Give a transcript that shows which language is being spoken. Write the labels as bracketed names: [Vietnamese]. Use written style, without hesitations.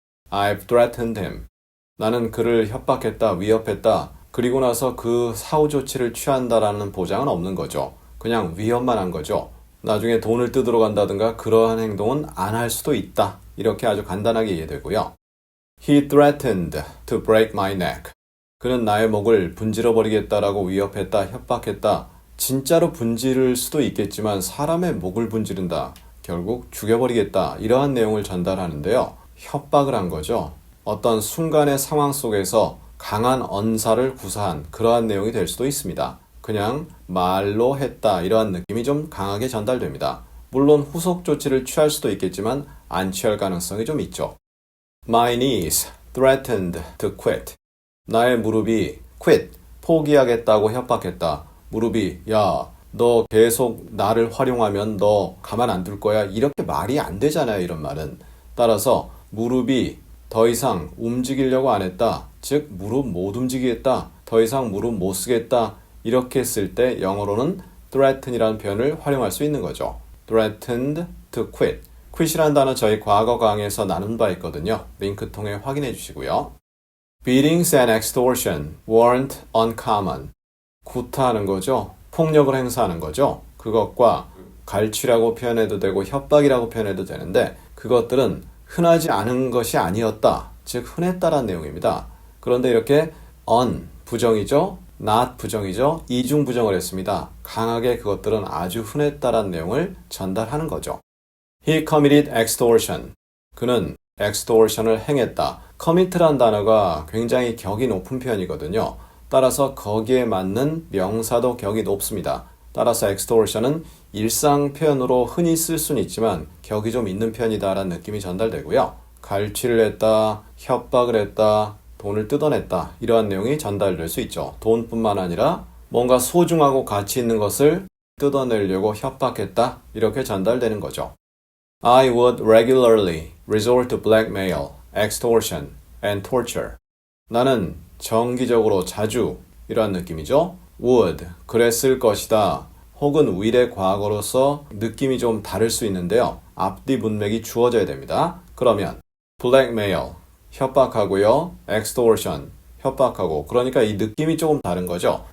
[English] I've threatened him. [Korean] 나는 그를 협박했다, 위협했다. 그리고 나서 그 사후 조치를 취한다라는 보장은 없는 거죠. 그냥 위협만 한 거죠. 나중에 돈을 뜯으러 간다든가 그러한 행동은 안 할 수도 있다. 이렇게 아주 간단하게 이해되고요. [English] He threatened to break my neck. [Korean] 그는 나의 목을 분질러 버리겠다라고 위협했다, 협박했다. 진짜로 분지를 수도 있겠지만 사람의 목을 분지른다. 결국 죽여버리겠다. 이러한 내용을 전달하는데요. 협박을 한 거죠. 어떤 순간의 상황 속에서 강한 언사를 구사한 그러한 내용이 될 수도 있습니다. 그냥 말로 했다 이러한 느낌이 좀 강하게 전달됩니다. 물론 후속 조치를 취할 수도 있겠지만 안 취할 가능성이 좀 있죠. [English] My knees threatened to quit. [Korean] 나의 무릎이 quit, 포기하겠다고 협박했다. 무릎이 야, 너 계속 나를 활용하면 너 가만 안 둘 거야. 이렇게 말이 안 되잖아요. 이런 말은. 따라서 무릎이 더 이상 움직이려고 안 했다. 즉 무릎 못 움직이겠다. 더 이상 무릎 못 쓰겠다. 이렇게 쓸 때 영어로는 threaten이라는 표현을 활용할 수 있는 거죠. [English] threatened to quit. [Korean] quit이라는 단어 저희 과거 강의에서 나눈 바 있거든요. 링크 통해 확인해 주시고요. [English] Beatings and extortion weren't uncommon. [Korean] 구타하는 거죠. 폭력을 행사하는 거죠. 그것과 갈취라고 표현해도 되고 협박이라고 표현해도 되는데 그것들은 흔하지 않은 것이 아니었다. 즉 흔했다라는 내용입니다. 그런데 이렇게 on 부정이죠. not 부정이죠. 이중 부정을 했습니다. 강하게 그것들은 아주 흔했다라는 내용을 전달하는 거죠. [English] He committed extortion. [Korean] 그는 extortion을 행했다. commit란 단어가 굉장히 격이 높은 표현이거든요. 따라서 거기에 맞는 명사도 격이 높습니다. 따라서 extortion은 일상 표현으로 흔히 쓸 수는 있지만 격이 좀 있는 편이다라는 느낌이 전달되고요. 갈취를 했다, 협박을 했다, 돈을 뜯어냈다 이러한 내용이 전달될 수 있죠. 돈뿐만 아니라 뭔가 소중하고 가치 있는 것을 뜯어내려고 협박했다 이렇게 전달되는 거죠. [English] I would regularly resort to blackmail, extortion, and torture. [Korean] 나는 정기적으로 자주 이러한 느낌이죠. would, 그랬을 것이다. 혹은 will의 과거로서 느낌이 좀 다를 수 있는데요. 앞뒤 문맥이 주어져야 됩니다. 그러면 blackmail, 협박하고요. extortion, 협박하고. 그러니까 이 느낌이 조금 다른 거죠.